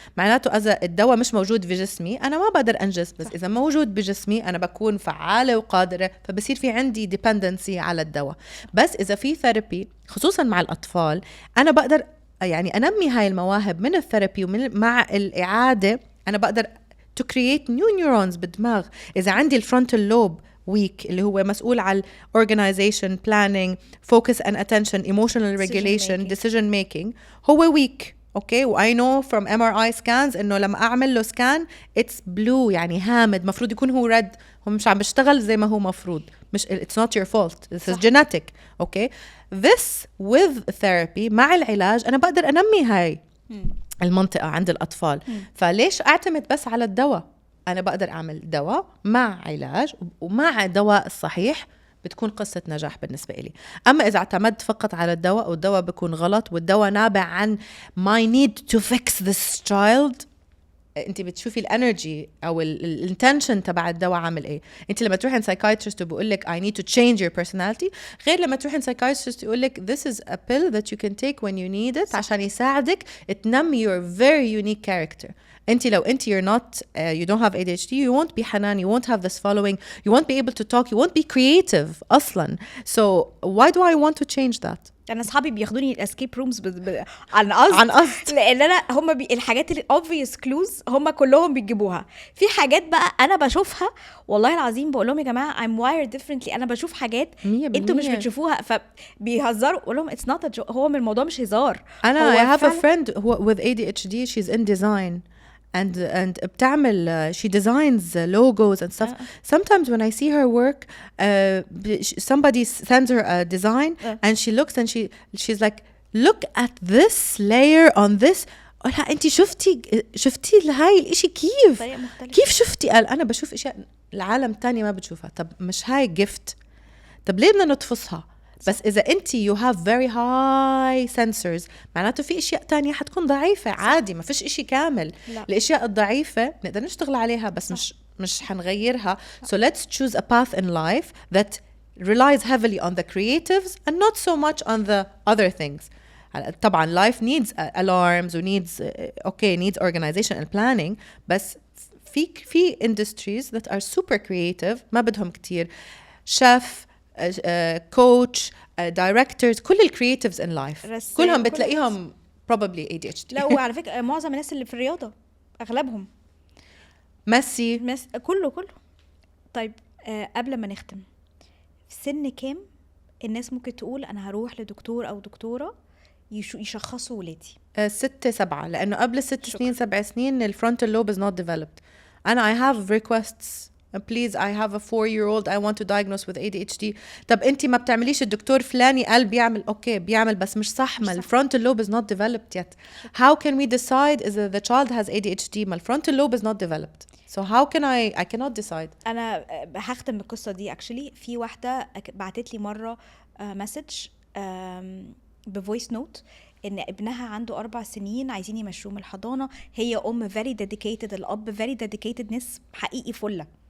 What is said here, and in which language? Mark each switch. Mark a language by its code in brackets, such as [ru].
[ar] معناته إذا الدواء مش موجود في جسمي أنا ما بقدر أنجز، بس إذا موجود بجسمي أنا بكون فعالة وقادرة، فبصير في عندي dependency على الدواء. بس إذا في ثيرابي خصوصا مع الأطفال أنا بقدر يعني أنمي هاي المواهب من الثيرابي مع الإعادة. أنا بقدر [en] to create new neurons [ar] بالدماغ. إذا عندي [en] الفرونتال lobe weak [ar] اللي هو مسؤول على [en] organization, planning, focus and attention, emotional regulation, decision making هو weak. Okay, we know from MRI scans [ar] انه لما اعمل له [en] scan it's blue [ar] يعني هامد، مفروض يكون هو ريد، هو مش عم بيشتغل زي ما هو مفروض. مش [en] it's not your fault, this is genetic. [ar] اوكي، [en] this with therapy [ar] مع العلاج انا بقدر انمي هاي المنطقة عند الأطفال. فليش أعتمد بس على الدواء؟ أنا بقدر أعمل دواء مع علاج، ومع الدواء الصحيح بتكون قصة نجاح بالنسبة لي. أما إذا اعتمدت فقط على الدواء والدواء بيكون غلط والدواء نابع عن [en] my need to fix this child، [ar] انت بتشوفي [en] الانرجي او الانتنشن [ar] تبع الدواء عامل ايه. انت لما تروحي [en] psychiatrist [ar] وبقول لك [en] I need to change your personality، [ar] غير لما تروحي [en] psychiatrist [ar] يقول لك [en] this is a pill that you can take when you need it [ar] عشان يساعدك تنمي [en] your very unique character. [ar] انت لو انت [en] you're not you don't have ADHD you won't be حنان, you won't have this following, you won't be able to talk, you won't be creative [ar] اصلا. [en] So why do I want to change that؟ [ar] انا اصحابي بياخدوني الاسكيب رومز عن قصد لان انا هم الحاجات اللي [en] obvious clues [ar] هم كلهم بيجيبوها. في حاجات بقى انا بشوفها والله العظيم بقول لهم يا جماعه [en] I'm wired differently، [ar] انا بشوف حاجات انتوا مش بتشوفوها، فبيهزروا بقول لهم [en] it's not a joke. [ar] هو من الموضوع مش هزار. انا [en] I have a friend with ADHD she's in design and [ar] بتعمل [en] she designs logos and stuff. Sometimes when I see her work somebody sends her a design and she looks and she's like look at this layer on this. [ar] انت شفتي هاي الاشي كيف شفتي؟ قال انا بشوف اشياء العالم تاني ما بتشوفها. طب مش هاي gift؟ طب ليه بدنا نطفصها؟ بس إذا أنت [en] you have very high sensors [ar] معناته في إشياء تانية حتكون ضعيفة عادي، ما فيش إشي كامل. الإشياء الضعيفة نقدر نشتغل عليها بس مش حنغيرها. [en] So let's choose a path in life that relies heavily on the creatives and not so much on the other things. [ar] طبعا [en] life needs alarms و needs organization and planning، [ar] بس في [en] industries that are super creative [ar] ما بدهم كتير [en] chef coach directors، كل الcreatives in life [ar] كلهم بتلاقيهم [en] probably ADHD. [ar] لا وعلى فكرة معظم الناس اللي في الرياضة أغلبهم ميسي كله. طيب قبل ما نختم، في سن كام الناس ممكن تقول أنا هروح لدكتور أو دكتورة يشخصوا ولادي؟ 6-7، لأنه قبل 6 سنين 7 سنين الفرونتال لوب [en] is not developed. أنا I have requests please I have a 4-year-old I want to diagnose with ADHD. [ar] طب انتي ما بتعمليش الدكتور فلاني قال بيعمل اوكي بيعمل بس مش صح، ما الفرونتال لوب [en] is not developed yet. How can we decide if the child has ADHD [ar] ما الفرونتال لوب [en] is not developed? So how can I cannot decide. [ar] انا هختم القصة دي actually. في واحدة بعتت لي مرة مسج بفويس نوت ان ابنها عنده 4 سنين عايزين يمشوه من الحضانه. هي ام [en] very dedicated، [ar] الاب very dedicated، ناس حقيقي فله.